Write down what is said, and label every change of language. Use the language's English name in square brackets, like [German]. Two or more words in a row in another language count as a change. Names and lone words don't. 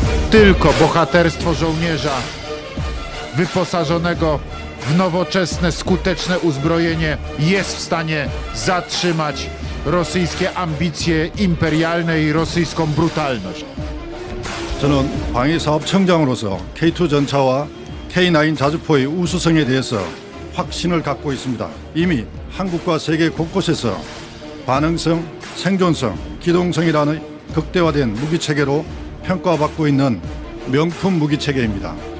[Polish] tylko bohaterstwo żołnierza wyposażonego w nowoczesne, skuteczne uzbrojenie jest w stanie zatrzymać rosyjskie ambicje imperialne i rosyjską brutalność. [Korean] 저는 방위사업청장으로서 K2 전차와 K9 자주포의 우수성에 대해서 확신을 갖고 있습니다. 이미 한국과 세계 곳곳에서 반응성, 생존성, 기동성이라는 극대화된 무기체계로 평가받고 있는 명품 무기체계입니다.